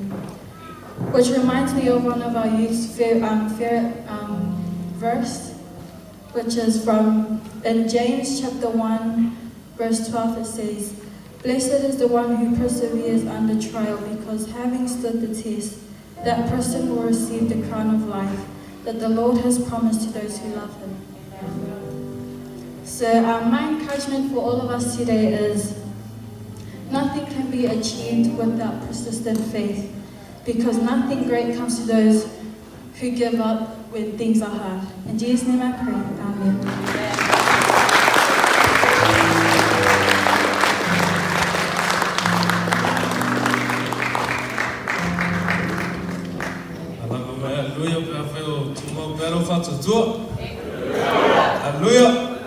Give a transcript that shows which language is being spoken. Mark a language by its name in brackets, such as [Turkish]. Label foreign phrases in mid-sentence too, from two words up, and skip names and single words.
[English] Which reminds me of one of our youth's favorite verse, which is in James chapter 1, verse 12, it says, "Blessed is the one who perseveres under trial, because having stood the test, that person will receive the crown of life that the Lord has promised to those who love him. So my encouragement for all of us today is nothing can be achieved without persistent faith, because nothing great comes to those who give up when things are hard. In Jesus' name I pray, amen. Hallelujah, perfeo, tumo pero fatto tuo. Hallelujah.